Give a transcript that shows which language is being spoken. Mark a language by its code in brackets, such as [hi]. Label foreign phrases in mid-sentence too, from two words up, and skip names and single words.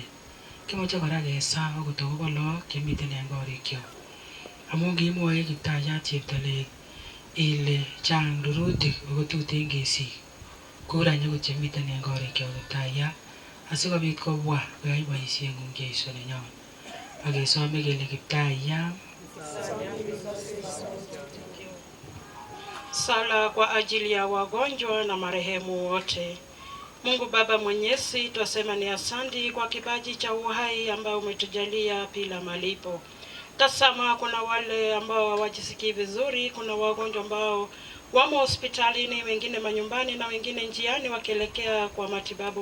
[kln] Kimoche kora kesaa akot akobo lagok chemiten en korikyok, amun kimwoe Kiptayat cheptoleli ile chang rurutik ako tuten kesich. Kurany akot chemiten en korikyok Kiptayat asikobit kobwa koyai boisieng'ung Jeiso nenyon. Akesome kele Kiptayat, [sw] sala kwa ajili ya wagonjwa na marehemu wote. Mungu Baba Mwenyezi, twasema ni asante kwa kipaji cha uhai ambao umetujalia bila malipo. Tazama, kuna wale ambao hawajisikii vizuri, kuna wagonjwa ambao wamo hospitalini, wengine manyumbani na wengine njiani wakielekea kwa matibabu.